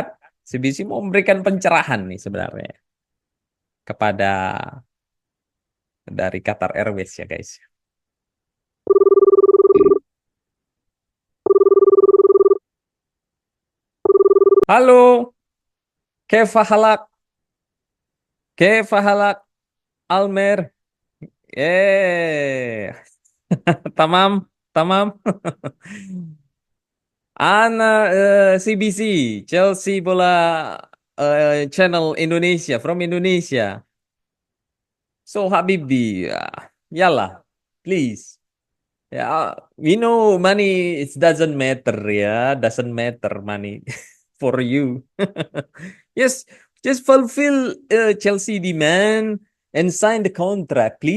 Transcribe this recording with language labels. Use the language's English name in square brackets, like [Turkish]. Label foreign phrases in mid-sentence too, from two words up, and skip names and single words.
[Indonesian] CBC mau memberikan pencerahan nih sebenarnya kepada dari Qatar Airways ya guys. Halo, [Arabic] كيف حالك، كيف حالك, Almer. Eh, تمام، تمام. [Indonesian] Ana CBC, Chelsea Bola Channel Indonesia, [English] from Indonesia. So [Arabic] حبيبي، يلا, [English] please. Ya, we know money it doesn't matter ya, doesn't matter money for you. Yes, just fulfill Chelsea demand and sign the contract, please.